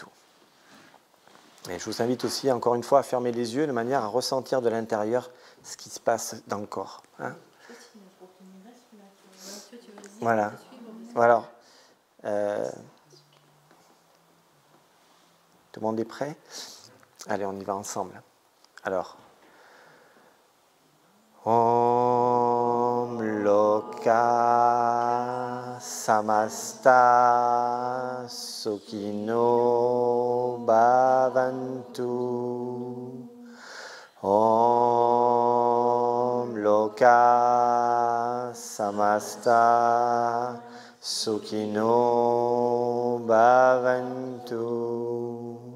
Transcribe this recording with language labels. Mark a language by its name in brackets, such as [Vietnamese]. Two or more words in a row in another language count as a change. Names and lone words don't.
[French] Et je vous invite aussi, encore une fois, à fermer les yeux de manière à ressentir de l'intérieur ce qui se passe dans le corps. Hein. Voilà. Voilà. Tout le monde est prêt? Allez, on y va ensemble. Alors. [Sanskrit] Om Loka Samasta Sukhino Bhavantu. Om Loka Samasta Sukhino Bhavantu.